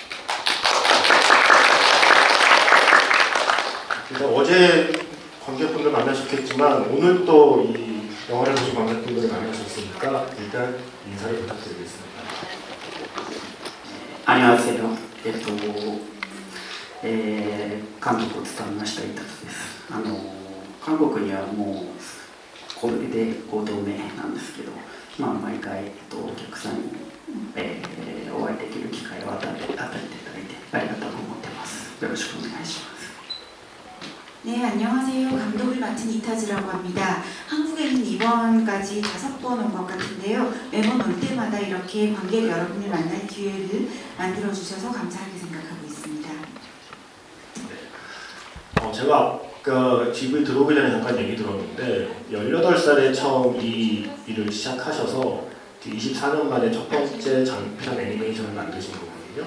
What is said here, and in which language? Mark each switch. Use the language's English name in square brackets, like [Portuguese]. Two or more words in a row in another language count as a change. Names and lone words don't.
[Korean] 그래서 어제 관객분들 만나셨겠지만 오늘 또 이 영화를 보신 관객분들을 만나셨으니까 일단 인사를 부탁드리겠습니다. 안녕하세요. [Japanese] 監督を務めました伊達です。韓国にはもうこれで5度目なんですけど、毎回、お客さんに、お会いできる機会を与えていただいてありがとう思ってます。よろしくお願いします。 [Korean] 네, 안녕하세요. 감독을 맡은 이타즈라고 합니다. 한국에는 이번까지 5번 온 것 같은데요. 매번 올 때마다 이렇게 관객 여러분을 만날 기회를 만들어주셔서 감사하게 생각하고 있습니다. 제가 아까 집에 들어오기 전에 잠깐 얘기 들었는데 18살에 처음 이 일을 시작하셔서 24년 만에 첫 번째 장편 애니메이션을 만드신 거거든요.